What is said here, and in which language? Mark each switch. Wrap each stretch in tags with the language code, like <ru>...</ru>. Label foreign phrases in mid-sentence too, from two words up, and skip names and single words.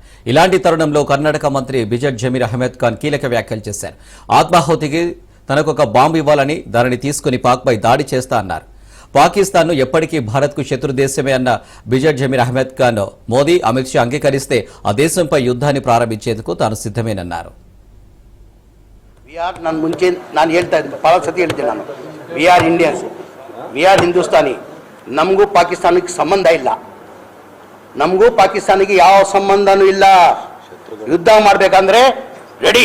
<te>ఇలాంటి తరుణంలో కర్ణాటక మంత్రి బిజెట్ జమీర్ అహ్మద్ ఖాన్ కీలక వ్యాఖ్యలు చేశారు. ఆత్మాహుతికి తనకొక బాంబు ఇవ్వాలని దానిని తీసుకుని పాక్పై దాడి చేస్తా అన్నారు. పాకిస్తాన్ను ఎప్పటికీ భారత్కు శత్రు దేశమే అన్న బిజెట్ జమీర్ అహ్మద్ ఖాన్ మోదీ, అమిత్ షా అంగీకరిస్తే ఆ దేశంపై యుద్ధాన్ని ప్రారంభించేందుకు తాను సిద్ధమేనన్నారు.</te> <kn>ನಾನು ಹೇಳ್ತಾ ಇದ್ದೀನಿ, ಭಾಳ ಸತಿ ಹೇಳ್ತೀನಿ ನಾನು,</kn> <en>we are Indians, we are Hindustani.</en> <kn>ನಮಗೂ ಪಾಕಿಸ್ತಾನಕ್ಕೆ ಸಂಬಂಧ ಇಲ್ಲ, ನಮಗೂ ಪಾಕಿಸ್ತಾನಿಗೆ ಯಾವ ಸಂಬಂಧನೂ ಇಲ್ಲ. ಯುದ್ಧ ಮಾಡಬೇಕಂದ್ರೆ ರೆಡಿ.</kn>